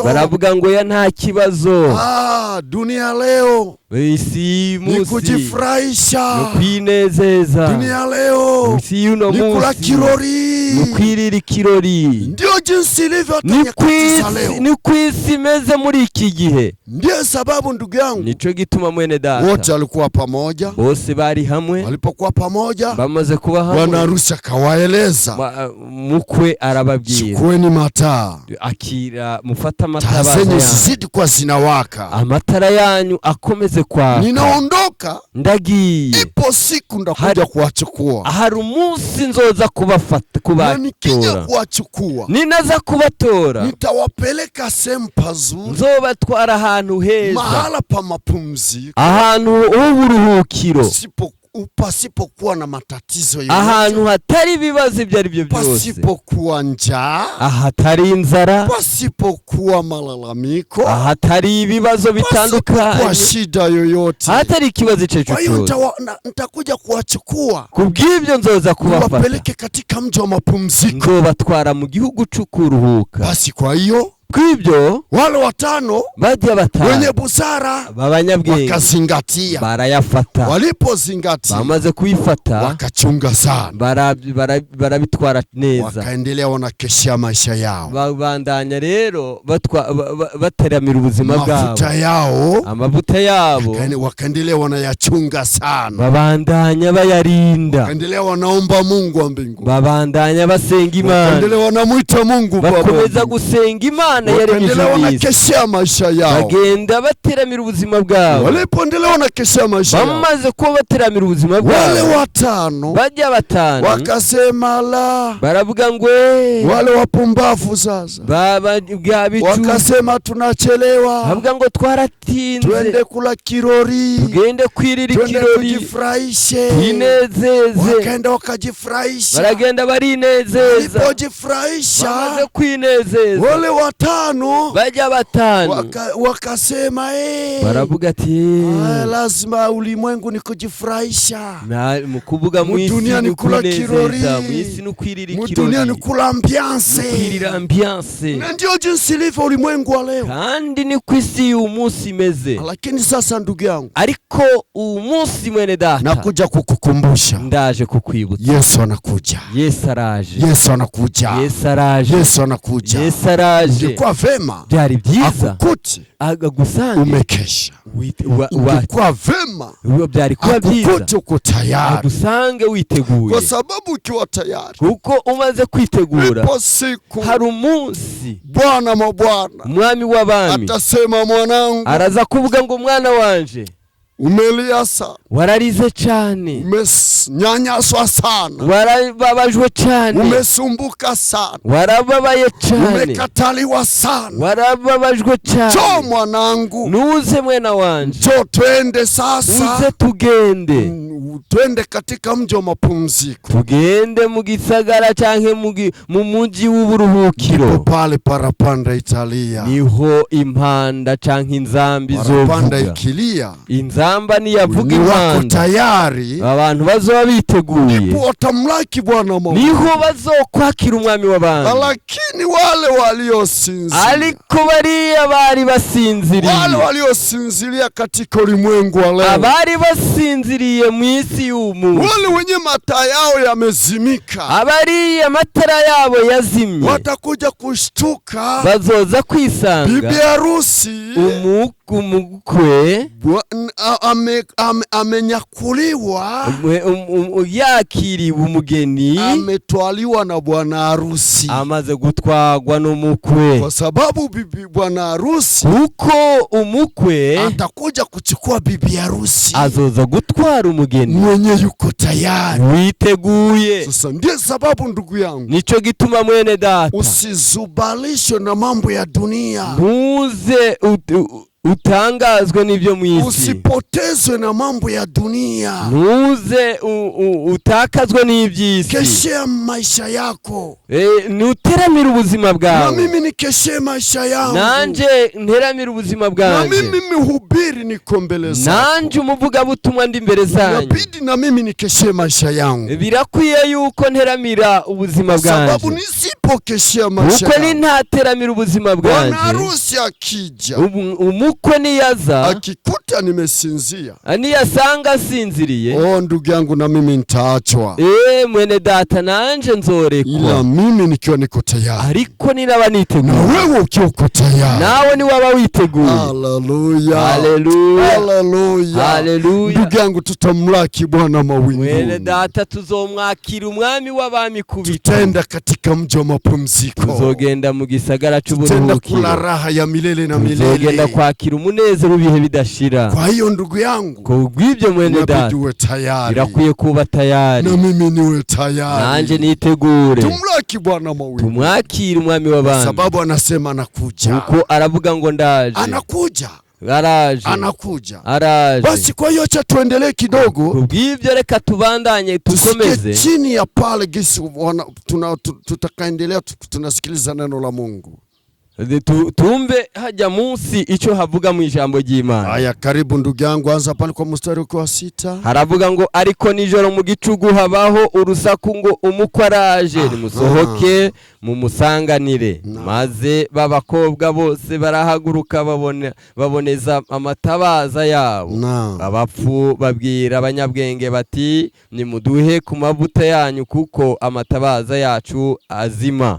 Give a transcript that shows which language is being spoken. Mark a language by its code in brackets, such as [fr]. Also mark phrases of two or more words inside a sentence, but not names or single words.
[rn] baravuga ngo ya nta kibazo. [sw] Dunia leo [rn] isi [sw] ni kujifurahisha, [rn] no kwinezeza. [sw] dunia leo ni kula kirori, [rn] no kwirira ikirori. [sw] Ndio jinsi ilivyo hata nyakati za leo, [rn] ni kwisi imeze muri iki gihe. [sw] Ndio sababu ndugu yangu, [rn] nico gituma mwene data, [sw] wote walikuwa pamoja, [rn] bose bari hamwe. [sw] Walipokuwa pamoja, [rn] bamaze kuba hamwe, [sw] bwana harusi akawaeleza, [rn] mukwe arababwira, [sw] chukueni mataa, [rn] akira mufata matabaza [sw] taa zenyu zizidi kwa zinawaka, [rn] amatara yanyu akomeze kwaka, [sw] ninaondoka, [rn] ndagiye, [sw] ipo siku ndakuja kuwachukua, [rn] hari umunsi nzoza kubatora, [sw] nikija kuwachukua, [rn] ninaza kubatora, [sw] nitawapeleka sehemu pazuri, [rn] nzobatwara ahantu heza, [sw] mahala pa mapumziko, [rn] ahantu h'uburuhukiro, [sw] pasipokuwa na matatizo yoyote, [rn] ahantu hatari ibibazo ibyo ari byo byose, [sw] pasipokuwa njaa, [rn] ahatari inzara, [sw] pasipokuwa malalamiko, [rn] ahatari ibibazo bitandukanye, [sw] kwa shida yoyote, [rn] hatari ikibazo cyo cyose. [sw] Kwa hiyo nitakuja kuwachukua, [rn] kubw'ibyo nzoza kubafata, [sw] wapeleke katika mji wa mapumziko, [rn] nzobatwara mu gihugu cy'ukuruhuka. [sw] Basi kwa hiyo [rn] kw'ibyo [sw] wale watano [rn] bajya batanu [sw] wenye busara [rn] b'abanyabwenge [sw] wakazingatia. [rn] barayafata, [sw] Walipozingatia [rn] bamaze kuyifata [sw] wakachunga sana, [rn] barabitwara neza, [sw] wakaendelea wanakeshea maisha yao, [rn] babandanya rero bateramira ubuzima bwabo, [sw] mafuta yao [rn] amavuta yabo [sw] wakaendelea wanayachunga sana, [rn] babandanya bayarinda, [sw] wakaendelea wanaomba Mungu wa mbinguni, [rn] babandanya basenga Imana, [sw] wakaendelea wanamuita Mungu Baba, [rn] bakomeza gusenga Imana [sw] wakaendelea wanakeshea maisha yao, [rn] bagenda bateramira ubuzima bwabo. [sw] Walipoendelea wanakeshea maisha yao, [rn] bamaze kuba bateramira ubuzima bwabo, [sw] wale watano [rn] bajya batanu [sw] wakasema la, [rn] baravuga ngo [sw] wale wapumbavu sasa wakasema tunachelewa, [rn] bavuga ngo twaratinze, [sw] twende kula kirori, [rn] tugende kwirira [sw] twende [rn] ikirori, [sw] kujifurahishe, [rn] twinezeze. [sw] wakaenda wakajifurahisha, [rn] baragenda barinezeza, [sw] walipojifurahisha [rn] bamaze kwinezeza, [sw] wale watano [rn] bajya batanu [sw] wakasema [rn] baravuga ati [sw] lazima ulimwengu ni kujifurahisha, [rn] mu kuvuga mu isi [sw] ni kula kirori, [rn] mu isi ni kwirira ikirori, [sw] dunia ni kula ambiance, [rn] kwirira ambiance. [sw] na ndio jinsi ilivyo ulimwengu wa leo, [rn] kandi ni kwisi umunsi imeze. [sw] Lakini sasa ndugu yangu, [rn] ariko umunsi mwene data, [sw] nakuja kukukumbusha, [rn] ndaje kukwibutsa, [sw] Yesu anakuja, [rn] Yesu araje, [sw] Yesu anakuja, [rn] Yesu araje, [sw] Yesu anakuja, [rn] Yesu araje. [sw] Ingekuwa vema [rn] byari byiza [sw] akukuti [rn] agagusange [sw] umekesha, ingekuwa vema [rn] byari kuba byiza [sw] akukuti uko tayari, [rn] agusange witeguye, [sw] kwa sababu ukiwa tayari, [rn] kuko umaze kwitegura, [sw] ipo siku [rn] hari umunsi [sw] Bwana mabwana, [rn] umwami w'abami [sw] atasema mwanangu, [rn] araza kuvuga ngo mwana wanje [sw] umelia sana, [rn] wararize cyane, [sw] umenyanyaswa sana, [rn] warababajwe cyane, [sw] umesumbuka sana, [rn] warababaye cyane, [sw] umekataliwa sana, [rn] warababajwe cyane. [sw] Jo mwanangu, [rn] nuze mwana wanje, [sw] jo twende sasa, [rn] uze tugende, [sw] twende katika mji wa mapumziko, [rn] tugende mu gisagara canke mu muji w'uburuhukiro. [sw] Ndipo pale parapanda italia, [rn] niho impanda canke inzambi zovuga, [sw] parapanda ikilia, [rn] inzamba niyavuga impanda, [sw] tayari [rn] abantu bazoba biteguye, [sw] ndipo watamlaki Bwana Mungu, [rn] niho bazokwakira umwami w'abantu. [sw] Lakini wale waliosinzia, [rn] ariko bariya bari basinziriye, [sw] wale waliosinzilia katika ulimwengu wa leo, [rn] abari basinziriye mu isi y'umuntu, [sw] wale wenye mataa yao yamezimika, [rn] abari amatara yabo yazimye, [sw] watakuja kushtuka, [rn] bazoza kwisanga [sw] bibi harusi [rn] umukwe [sw] amenyakuliwa, [rn] yakiriwe umugeni, [sw] ametwaliwa na bwana harusi, [rn] amaze gutwagwa n'umukwe, [sw] kwa sababu bwana harusi, [rn] kuko umukwe [sw] atakuja kuchukua bibi harusi, [rn] azoza gutwara umugeni [sw] mwenye yuko tayari, [rn] witeguye. [sw] Sasa ndiye sababu ndugu yangu, [rn] nico gituma mwene data, [sw] usizubalishwe na mambo ya dunia, [rn] muze utangazwe n'ibyo mu isi, [sw] usipotezwe na mambo ya dunia, [rn] ntuze utakazwe n'iby'isi, [sw] keshea maisha yako, [rn] nuteramira ubuzima bwawe. [sw] Na mimi nikeshea maisha yangu, [rn] nanje nteramira ubuzima bwanjye, [sw] na mimi mhubiri niko mbele zako, [rn] nanje umuvuga butumwa ndi mbere zanyu, [sw] inabidi na mimi nikeshea maisha yangu, [rn] birakwiye yuko nteramira ubuzima bwanjye, [sw] sababu nisipokeshea maisha yangu, [rn] uko ni ntateramira ubuzima bwanjye, [sw] bwana harusi akija, [rn] umukwe niyaza [sw] akikuta nimesinzia, [rn] niyasanga sinziriye, [sw] ndugu yangu, na mimi nitaachwa, [rn] mwene data nanje nzorekwa, [sw] ila mimi nikiwa niko tayari, [rn] ariko ninaba niteguye, [sw] na wewe ukiwa uko tayari, [rn] nawe ni waba witeguye. Haleluya, haleluya, haleluya, haleluya. [sw] Ndugu yangu, tutamlaki Bwana mawinguni, [rn] mwene data tuzomwakira umwami w'abami kubita, [sw] tutenda katika mji wa mapumziko, [rn] tuzogenda mu gisagara cy'uburuhukiro, [sw] tutenda kula raha ya milele na milele, [rn] tuzogenda kwakira umunezero w'ibihe bidashira. [sw] Kwa hiyo ndugu yangu, [rn] kubw'ibyo mwene data, birakwiye kuba tayari, [sw] na mimi niwe tayari, [rn] nanje nitegure, [sw] tumlaki Bwana mawinguni, [rn] tumwakira umwami w'abami, [sw] sababu anasema anakuja, [rn] uko aravuga ngo ndaje, [sw] anakuja, anakuja. Basi kwa hiyo acha tuendelee kidogo, [rn] kubw'ibyo reka tubandanye tukomeze [sw] chini ya pale gisi tutakaendelea tunasikiliza neno la Mungu. [rn] Tumbe haja munsi ico havuga mu ijambo ry'Imana. [sw] Aya, karibu ndugu yangu, anza pale kwa mstari wa 6. [rn] Haravuga ngo ariko nijoro mu gicugu habaho urusaku ngo umukwe araje, nimusohoke mumusanganire. Maze b'abakobwa bose barahaguruka baboneza amatabaza yabo. Abapfu babwira abanyabwenge bati nimuduhe ku mavuta yanyu kuko amatabaza yacu azima.